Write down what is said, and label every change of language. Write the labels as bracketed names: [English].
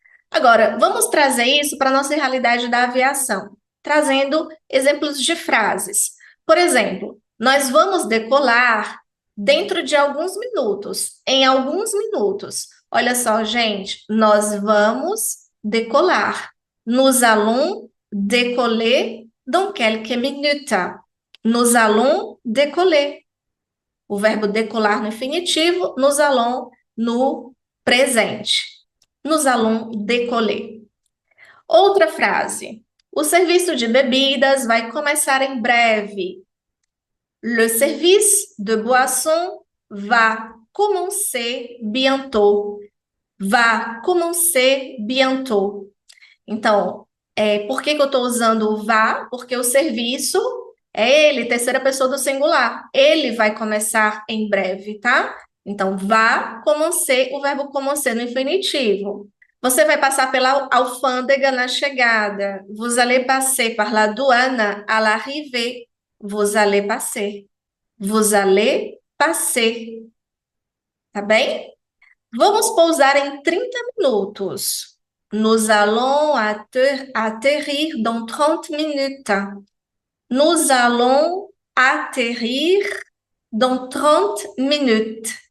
[Portuguese] Agora, vamos trazer isso para a nossa realidade da aviação, trazendo exemplos de frases. Por exemplo, Nós vamos decolar dentro de alguns minutos, em alguns minutos. Olha só, gente, nós vamos decolar. [French] Nous allons décoller dans quelques minutes. Nous allons décoller. [Portuguese] O verbo decolar no infinitivo, nous allons no presente. [French] Nous allons décoller. [Portuguese] Outra frase. O serviço de bebidas vai começar em breve. [French] Le service de boisson va commencer bientôt. Va commencer bientôt. [Portuguese] Então, por que que eu estou usando o va? Porque o serviço é ele, terceira pessoa do singular. Ele vai começar em breve, tá? Então, [French] va commencer, [Portuguese] o verbo commencer no infinitivo. Você vai passar pela alfândega na chegada. [French] Vous allez passer par la douane à l'arrivée. Vous allez passer. Vous allez passer. [Portuguese] Tá bem? Vamos pousar em 30 minutos. [French] Nous allons atterrir dans 30 minutes. Nous allons atterrir dans 30 minutes.